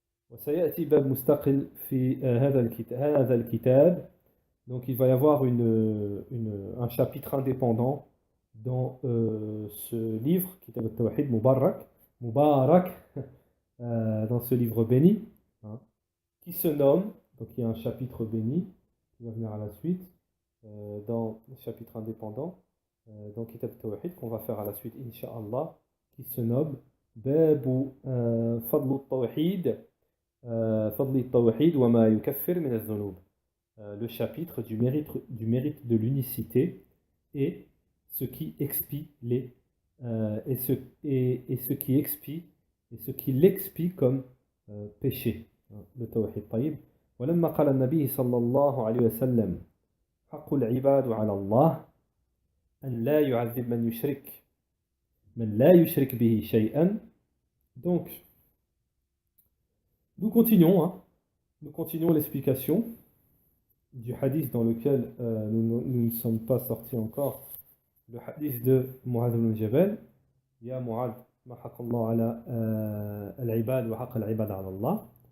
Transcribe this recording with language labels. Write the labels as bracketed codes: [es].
[ar] وسيأتي باب مستقل في هذا الكتاب. [fr] Donc il va y avoir un chapitre indépendant dans ce livre, Kitab al-Tawhid Mubarak, dans ce livre béni, hein, qui se nomme, donc il y a un chapitre béni qui va venir à la suite, dans le chapitre indépendant, dans Kitab al-Tawhid qu'on va faire à la suite, Inch'Allah, qui se nomme [ar] باب فضل التوحيد فضل التوحيد وما يكفر من الذنوب. [fr] Le chapitre du mérite de l'unicité et ce qui expie les et ce qui expie et ce qui l'expie comme péché. Le tawhid. طيب. [ar] ولما قال النبي صلى الله عليه وسلم حق العباد على الله أن لا يعذب من لا يشرك به شيئا. [fr] Donc, nous continuons, hein. Nous continuons l'explication du hadith dans lequel nous ne sommes pas sortis encore. Le hadith de Mu'adh ibn Jabal. [ar] Ya Mu'adh, ma haqq Allah ala al-ibad wa haqq al-ibad ala Allah.